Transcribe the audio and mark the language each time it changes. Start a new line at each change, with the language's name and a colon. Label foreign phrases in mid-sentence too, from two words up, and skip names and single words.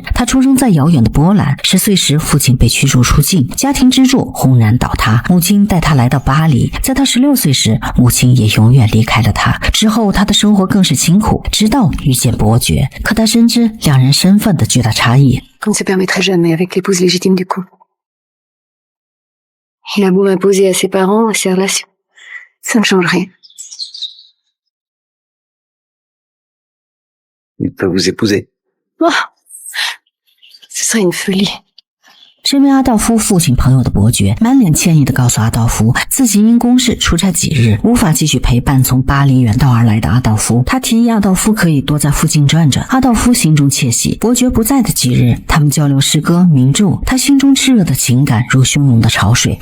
Chinese: 他出生在遥远的波兰，10岁时父亲被驱逐出境，家庭支柱轰然倒塌，母亲带他来到巴黎。在他16岁时，母亲也永远离开了他。之后他的生活更是清苦，直到遇见伯爵。可他深知两人身份的巨大差异。
French: Qu'on ne se permettrait jamais avec l'épouse légitime du couple. Il a beau m'imposer à ses parents, à ses relations, ça ne change rien. Il peut vous épouser. Oh, ce serait une folie.
Chinese: 身为阿道夫父亲朋友的伯爵满脸歉意地告诉阿道夫，自己因公事出差几日，无法继续陪伴从巴黎远道而来的阿道夫。他提议阿道夫可以多在附近转转。阿道夫心中窃喜。伯爵不在的几日，他们交流诗歌名著，他心中炽热的情感如汹涌的潮水。